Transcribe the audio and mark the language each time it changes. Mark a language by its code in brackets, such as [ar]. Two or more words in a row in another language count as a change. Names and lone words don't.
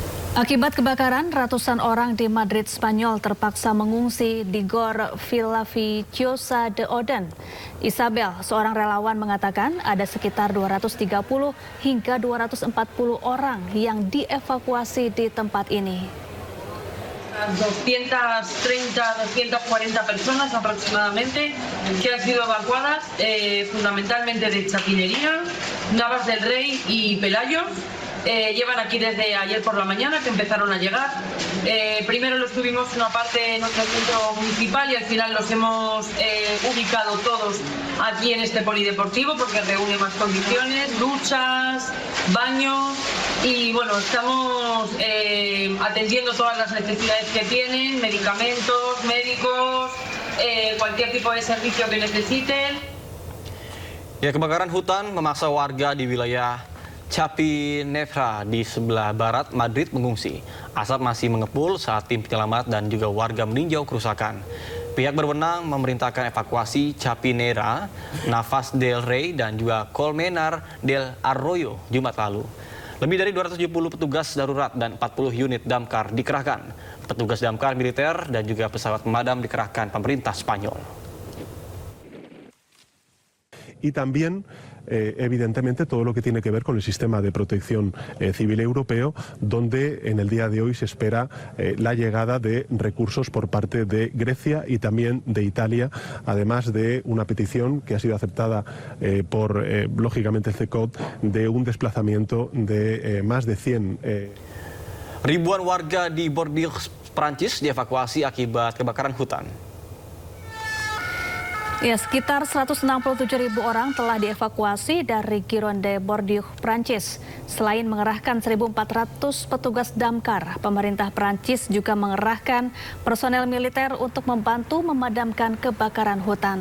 [id] Akibat kebakaran, ratusan orang di Madrid, Spanyol terpaksa mengungsi di Gor Villaviciosa de Odén. Isabel, seorang relawan, mengatakan ada sekitar 230 hingga 240 orang yang dievakuasi di tempat ini. [es] 230, 240 personas aproximadamente que han sido evacuadas fundamentalmente de Chapinería, Navas del Rey y Pelayo. Llevan aquí desde ayer por la mañana que empezaron a llegar. Primero los tuvimos una parte en nuestro centro municipal y al final los hemos ubicado todos aquí en este polideportivo porque reúne más condiciones, duchas, baños y bueno, estamos atendiendo todas las necesidades que tienen, medicamentos, médicos, cualquier tipo de servicio que necesiten. [id] Ya, kebakaran hutan memaksa warga di wilayah Chapinera di sebelah barat Madrid mengungsi. Asap masih mengepul saat tim penyelamat dan juga warga meninjau kerusakan. Pihak berwenang memerintahkan evakuasi Chapinera, Navas del Rey dan juga Colmenar del Arroyo Jumat lalu. Lebih dari 270 petugas darurat dan 40 unit damkar dikerahkan. Petugas damkar militer dan juga pesawat pemadam dikerahkan pemerintah Spanyol. [es] Y también, evidentemente, todo lo que tiene que ver con el sistema de protección civil europeo, donde en el día de hoy se espera la llegada de recursos por parte de Grecia y también de Italia, además de una petición que ha sido aceptada por, lógicamente, el CECOT, de un desplazamiento de más de 100... [id] Ribuan warga di Bordeaux, Prancis dievakuasi akibat kebakaran hutan. Ya, sekitar 167.000 orang telah dievakuasi dari Gironde, Bordeaux, Prancis. Selain mengerahkan 1.400 petugas damkar, pemerintah Prancis juga mengerahkan personel militer untuk membantu memadamkan kebakaran hutan.